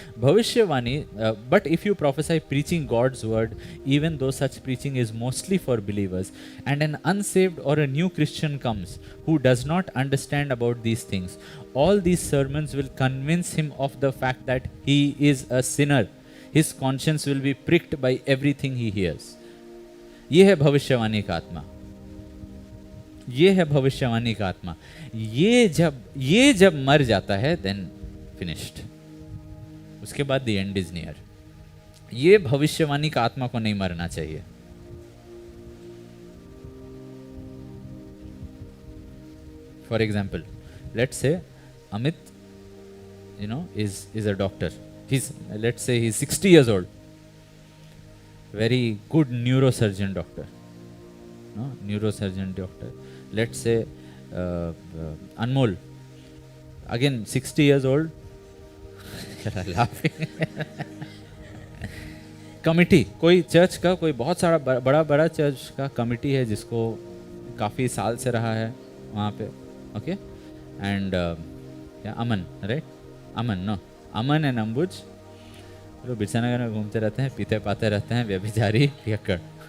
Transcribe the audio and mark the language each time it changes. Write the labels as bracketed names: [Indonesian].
[English] भविष्यवाणी, but if you prophesy preaching God's word, even though such preaching is mostly for believers, and an unsaved or a new Christian comes who does not understand about these things, all these sermons will convince him of the fact that he is a sinner. His conscience will be pricked by everything he hears. [Hindi] ये है भविष्यवाणी का आत्मा, ये है भविष्यवाणी का आत्मा। ये जब मर जाता है, [English] then finished. [Hindi] उसके बाद [English] the end is near. [Hindi] ये भविष्यवाणी का आत्मा को नहीं मरना चाहिए। [English] For example, let's say Amit, is a doctor. Let's say he's 60 years old. Very good neurosurgeon doctor. No, neurosurgeon doctor. Let's say Anmol, again 60 years old. Laughing. [Hindi] Committee, कोई church का कोई बहुत सारा बड़ा चर्च का कमिटी है जिसको काफ़ी साल से रहा है वहाँ पे, okay, and Aman, right, Aman and अंबुज लोग बिरसा नगर में घूमते रहते हैं, पीते पाते रहते हैं, व्यभिचारी पियक्कड़,